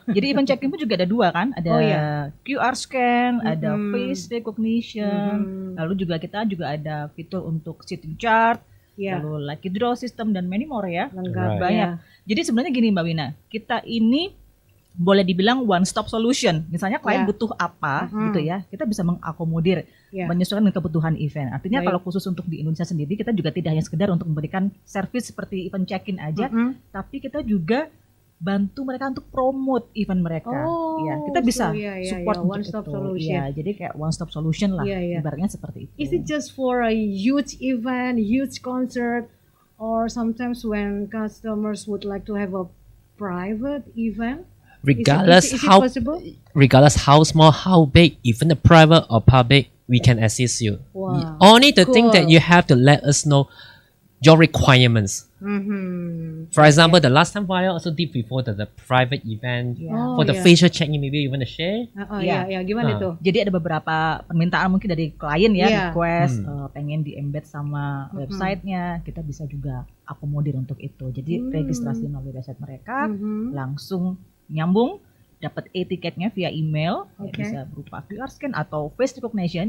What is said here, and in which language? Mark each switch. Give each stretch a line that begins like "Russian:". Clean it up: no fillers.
Indonesian: Jadi event check-in pun juga ada dua kan. Ada QR scan, ada face recognition. Lalu kita juga ada fitur untuk seating chart. Lalu
English: lucky draw system dan many more ya.
Indonesian: Lengkap Banyak. Jadi sebenarnya gini Mbak Wina, kita ini boleh dibilang
English: one stop solution.
Indonesian: Misalnya klien butuh apa gitu ya, kita bisa mengakomodir, menyesuaikan dengan kebutuhan event. Artinya kalau khusus untuk di Indonesia sendiri, kita juga tidak hanya sekedar untuk memberikan service seperti event check-in aja, tapi kita juga bantu mereka untuk promote event mereka. Kita bisa support untuk
English: one stop
Indonesian: itu.
English: solution.
Indonesian: Jadi kayak
English: one stop solution
Indonesian: lah, ibaratnya seperti itu.
English: Is it just for a huge event, huge concert, or sometimes when customers would like to have a private event? Regardless is it how possible? regardless how small, how big, even the private or public, we can assist you. Wow. Only the thing that you have to let us know your requirements. For example, the last time I also did before the private event for the facial check-in, maybe you want to share?
Indonesian: Gimana tuh? Jadi ada beberapa permintaan mungkin dari klien ya, request pengen di embed sama websitenya, kita bisa juga akomodir untuk itu. Jadi registrasi melalui website mereka, langsung nyambung, dapat e-tiketnya via email, ya bisa berupa QR scan atau face recognition.